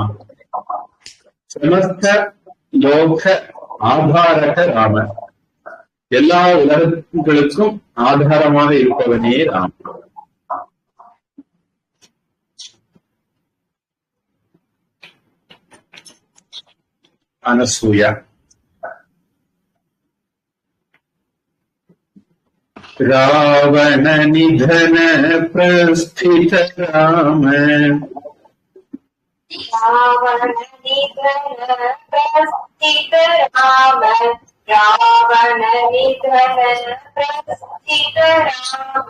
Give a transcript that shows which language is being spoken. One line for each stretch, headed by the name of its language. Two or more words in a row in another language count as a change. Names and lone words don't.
Sanskrit: समस्त लोक आधारक
Tamil: ராமன், எல்லா உலகங்களுக்கும் ஆதாரமாக இருப்பவனே ராமன். அனசூயா.
Sanskrit: रावण निधन प्रस्थित राम, रावण निधन प्रस्थित राम, रावण निधन प्रस्थित राम,